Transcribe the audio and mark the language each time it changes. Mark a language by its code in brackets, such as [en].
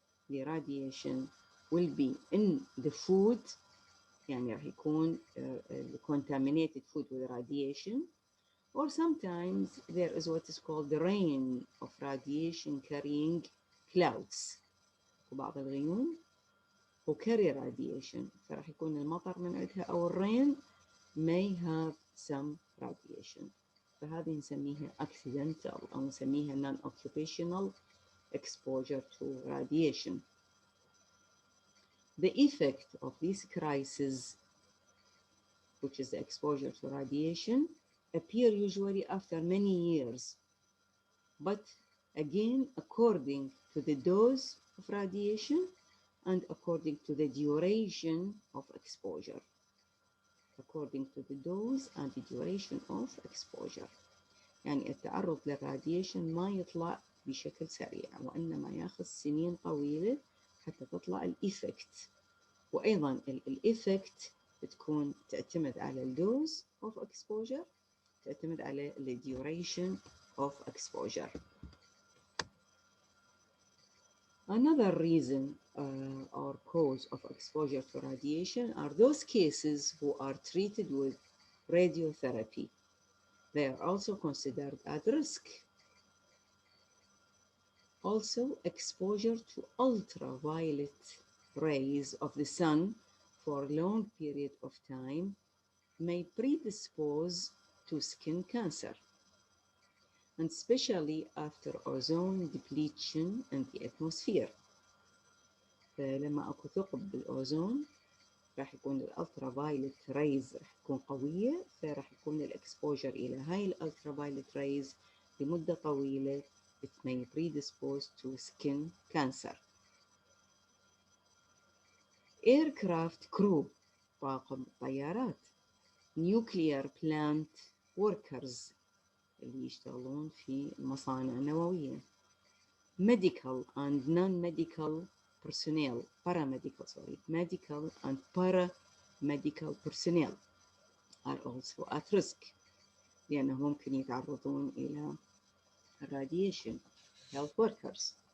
[en] The radiation will be in the food, [ar] يعني راح يكون [en] contaminated food with radiation, or sometimes there is what is called the rain of radiation carrying clouds. [ar] وبعض الغيوم [en] who carry radiation [ar] فراح يكون المطر من عندها أو الرين [en] may have some radiation. [ar] فهذه نسميها accidental أو نسميها [en] non-occupational exposure to radiation. The effect of this crisis, which is the exposure to radiation, appear usually after many years, but again according to the dose of radiation and according to the duration of exposure. According to the dose and the duration of exposure. [ar] يعني التعرض للراديشن ما يطلع بشكل سريع وإنما ياخذ سنين طويلة حتى تطلع الإيفكت. وأيضا الإيفكت تكون تعتمد على الدوز [en] of exposure، [ar] تعتمد على [en] the duration of exposure. Another reason or cause of exposure to radiation are those cases who are treated with radiotherapy. They are also considered at risk. Also, exposure to ultraviolet rays of the sun for a long period of time may predispose to skin cancer, and especially after ozone depletion in the atmosphere. [ar] فلما اكو ثقب بالاوزون راح يكون الالترافايلت ريز راح تكون قويه، فراح يكون الاكسبوجر الى هاي الالترافايلت ريز لمده طويله [en] it may predispose to skin cancer. Aircraft crew [ar] طاقم طيارات، [en] nuclear plant workers [ar] اللي يشتغلون في المصانع النوويه، [en] medical and non-medical personnel, medical and paramedical personnel are also at risk [ar] لأنهم ممكن يتعرضون إلى [en] radiation. Health workers.